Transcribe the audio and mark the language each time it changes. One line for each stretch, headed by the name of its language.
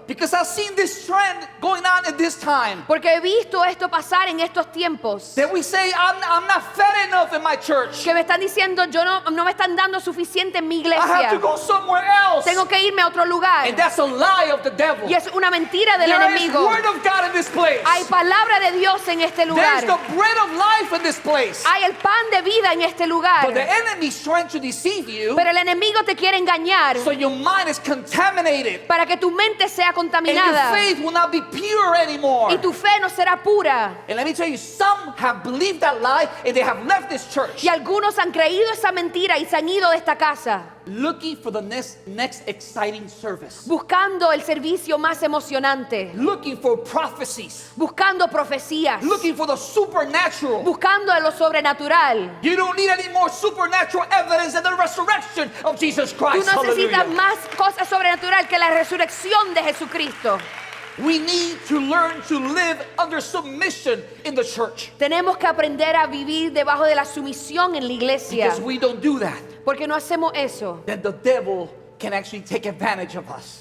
English: Because I've seen this trend going on at this time.
Spanish: Porque he visto esto pasar en estos tiempos.
English: That we say, I'm not fed enough in my church.
Spanish: Que me están diciendo, no me están dando suficiente en mi
English: I have to
Spanish: iglesia.
English: go somewhere else.
Spanish: Tengo que irme a otro lugar.
English: And that's a lie of the devil.
Spanish: Y es una mentira del
English: There is
Spanish: enemigo.
English: word of God in this place.
Spanish: Hay palabra de Dios en este
English: There's
Spanish: lugar.
English: the bread of life in this place.
Spanish: Hay el pan de vida en este lugar.
English: But the enemy's trying to deceive you,
Spanish: Pero el enemigo te quiere engañar
English: so your mind is contaminated.
Spanish: para que tu mente sea
English: And your
Spanish: contaminada
English: faith will not be pure anymore.
Spanish: y tu fe no será pura.
English: And let me tell you, some have believed that lie and they have left this church
Spanish: Y algunos han creído esa mentira y se han ido de esta casa
English: looking for the next exciting service,
Spanish: buscando el servicio más emocionante,
English: looking for prophecies,
Spanish: buscando profecías,
English: looking for the supernatural.
Spanish: buscando lo sobrenatural.
English: You don't need any more supernatural evidence than the resurrection of Jesus
Spanish: Tú
English: Christ.
Spanish: no necesitas
English: Hallelujah.
Spanish: más cosas sobrenatural que la resurrección de Jesucristo.
English: We need to learn to live under submission in the church,
Spanish: Tenemos que aprender a vivir debajo de la sumisión en la iglesia.
English: because we don't do that,
Spanish: Porque no hacemos eso.
English: then the devil can actually take advantage of us.